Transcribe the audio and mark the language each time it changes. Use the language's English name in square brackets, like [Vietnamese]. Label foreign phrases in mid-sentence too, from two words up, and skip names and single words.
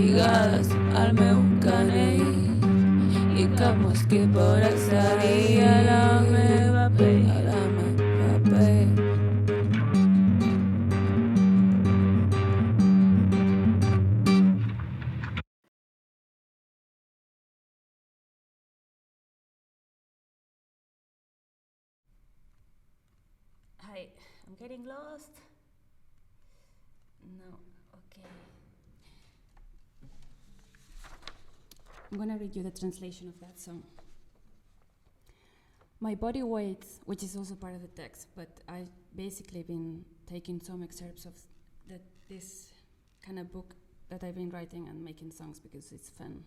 [Catalan] vegades al meu canell i cap mosquit pot accedir a la meva pell, a la meva pell. [English] Hi, I'm getting lost. No, okay. I'm gonna read you the translation of that song. My body weight, which is also part of the text, but I've basically been taking some excerpts of this kind of book that I've been writing and making songs because it's fun.